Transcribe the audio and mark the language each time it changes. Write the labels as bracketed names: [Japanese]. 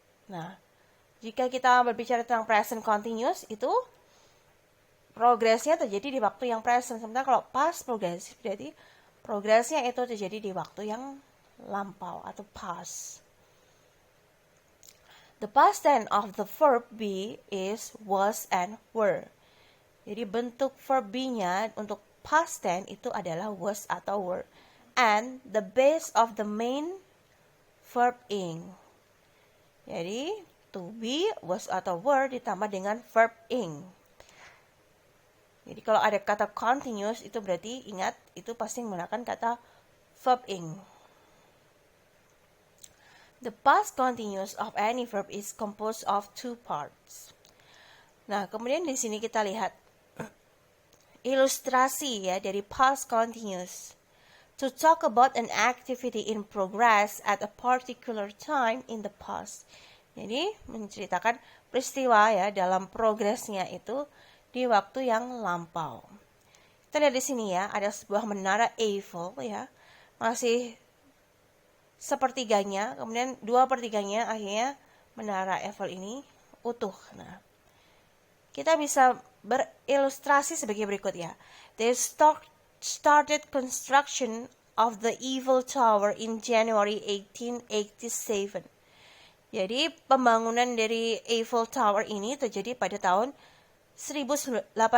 [Indonesian] Nah, jika kita berbicara tentang present continuous itu progresnya terjadi di waktu yang present. Sementara kalau past progressive berarti progresnya itu terjadi di waktu yang lampau atau past. [English] The past tense of the verb be is was and were. [Indonesian] Jadi bentuk verb be-nya untuk past tense itu adalah was atau were. [English] And the base of the main verb ing. [Indonesian] Jadi to be, was atau were ditambah dengan verb ing. Jadi kalau ada kata continuous itu berarti ingat itu pasti menggunakan kata verb ing. [English] The past continuous of any verb is composed of two parts. [Indonesian] Nah, kemudian di sini kita lihat ilustrasi ya dari past continuous. [English] To talk about an activity in progress at a particular time in the past. [Indonesian] Jadi menceritakan peristiwa ya dalam progresnya itu di waktu yang lampau. Kita lihat di sini ya, ada sebuah menara Eiffel ya, masih sepertiganya, kemudian 2/3-nya akhirnya menara Eiffel ini utuh. Nah, kita bisa berilustrasi sebagai berikut ya. [English] They started construction of the Eiffel Tower in January 1887. [Indonesian] Jadi pembangunan dari Eiffel Tower ini terjadi pada tahun 1887.